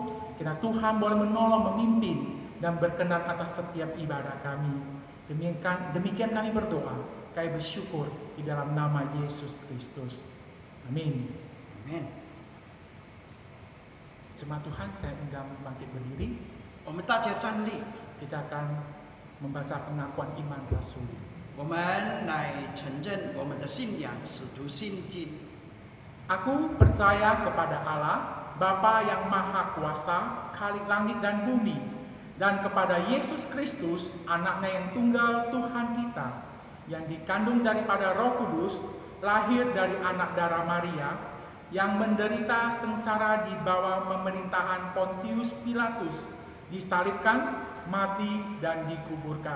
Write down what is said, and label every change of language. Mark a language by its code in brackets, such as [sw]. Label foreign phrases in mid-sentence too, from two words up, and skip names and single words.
[id] Kiranya Tuhan boleh menolong, memimpin, dan berkenan atas setiap ibadah kami. Demikian kami berdoa, kami bersyukur di dalam nama Yesus Kristus. Amin. Amin. Jemaat Tuhan, saya undang bangkit berdiri. [zh] 我们大家站立， [id] Kita akan membaca pengakuan iman rasuli. [zh] 我们来承认我们的信仰使徒信经。 [id] Aku percaya kepada Allah, Bapa yang Maha Kuasa, Khalik langit dan bumi, dan kepada Yesus Kristus, anaknya yang tunggal Tuhan kita, yang dikandung daripada Roh Kudus, lahir dari anak darah Maria, yang menderita sengsara di bawah pemerintahan Pontius Pilatus, disalibkan, mati, dan dikuburkan.